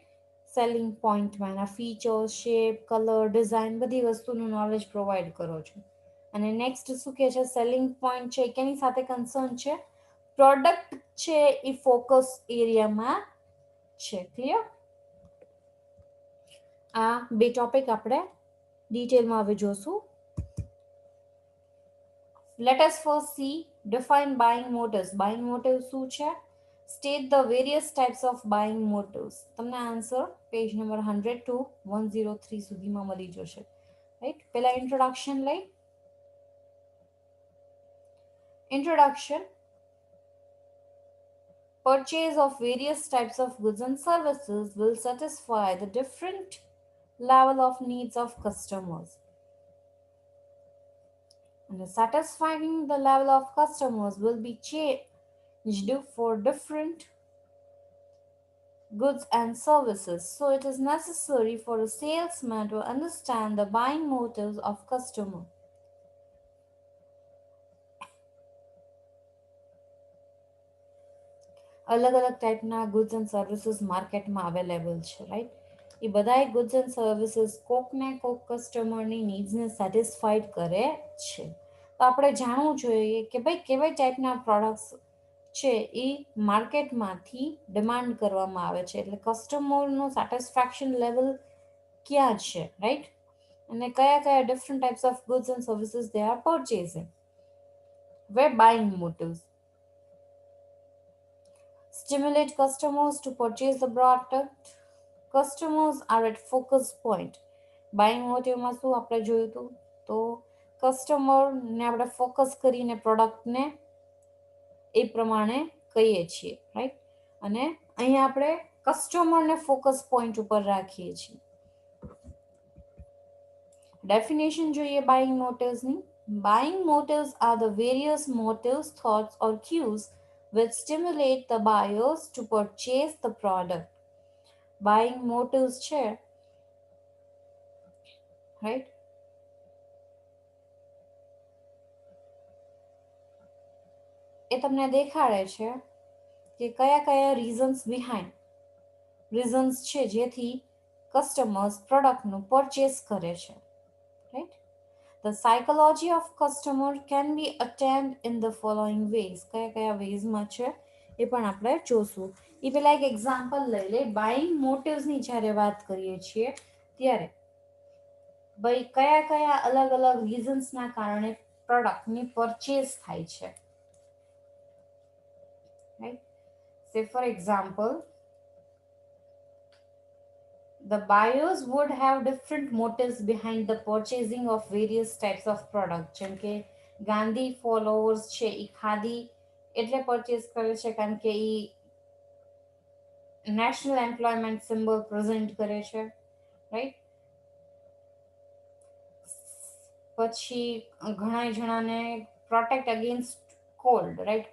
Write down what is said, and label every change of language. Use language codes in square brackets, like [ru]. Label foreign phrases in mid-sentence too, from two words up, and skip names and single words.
[gu] સેલિંગ પોઈન્ટમાં એના [en] features, shape, colour, design [gu] બધી વસ્તુનું [en] knowledge provide [gu] કરો છો. અને નેક્સ્ટ શું કહે છે [en] selling point [gu] છે કેની સાથે કન્સર્ન છે? પ્રોડક્ટ છે એ ફોકસ એરિયામાં છે. ક્લિયર? આ બે ટોપિક આપણે ડિટેલમાં હવે જોશું. [en] Let us first see define buying motives. Buying motives [gu] શું છે? [en] State the various types of buying motives. [gu] તમને [en] answer page number 100 to 103 [gu] સુધીમાં મળી જશે, રાઈટ? પહેલા ઇન્ટ્રોડક્શન લઈ. [en] Introduction. Purchase of various types of goods and services will satisfy the different level of needs of customers. And satisfying the level of customers will be do for different goods and services. So it is necessary for a salesman to understand the buying motives of customer. [gu] અલગ અલગ ટાઈપના [en] goods and services [gu] માર્કેટમાં અવેલેબલ છે, રાઈટ? એ બધાય [en] goods and services [gu] કોકને કોક કસ્ટમરની નીડ્સને સેટિસ્ફાઈડ કરે છે. તો આપણે જાણવું જોઈએ કે ભાઈ કેવા ટાઈપના પ્રોડક્ટ્સ છે એ માર્કેટમાંથી ડિમાન્ડ કરવામાં આવે છે, એટલે કસ્ટમરનું [en] satisfaction level [gu] ક્યાં છે, રાઈટ? અને કયા કયા [en] different types of goods and services they are purchasing, why buying motives stimulate customers to purchase the product. Customers are at focus point. [gu] બાઇંગ મોટિવમાં શું આપણે જોયું હતું? તો કસ્ટમરને આપણે ફોકસ કરીને પ્રોડક્ટને એ પ્રમાણે કહીએ છીએ, રાઈટ? અને અહીંયા આપણે કસ્ટમરને [en] focus point [gu] ઉપર રાખીએ છીએ. ડેફિનેશન જોઈએ બાઇંગ મોટિવ્સની. [en] Buying motives are the various motives, thoughts, or cues which stimulate the buyers to purchase the product. Buying motives છે, right? [gu] એ તમને દેખાડે છે કે કયા કયા રીઝન્સ છે જેથી કસ્ટમર્સ પ્રોડક્ટનું પરચેસ કરે છે, રાઈટ? [en] The psychology of customer can be attained in the following ways. [gu] કયા કયા વેઝમાં છે એ પણ આપણે જોશું. એ પેલા એક એક્ઝામ્પલ લઈ લે. બાઇંગ મોટિવ્સની જ્યારે વાત કરીએ છીએ ત્યારે ભાઈ કયા કયા અલગ અલગ રીઝન્સના કારણે પ્રોડક્ટની પરચેસ થાય છે, રાઈટ? [en] say for example, the buyers would have different motives behind the purchasing of various types of products. [gu] જેમ કે ગાંધી ફોલોવર્સ છે એ ખાદી એટલે પરચેસ કરે છે કારણ કે એ [en] national employment symbol present [gu] કરે છે, રાઈટ? પછી ઘણા જણાને [en] protect against cold, [gu] રાઈટ?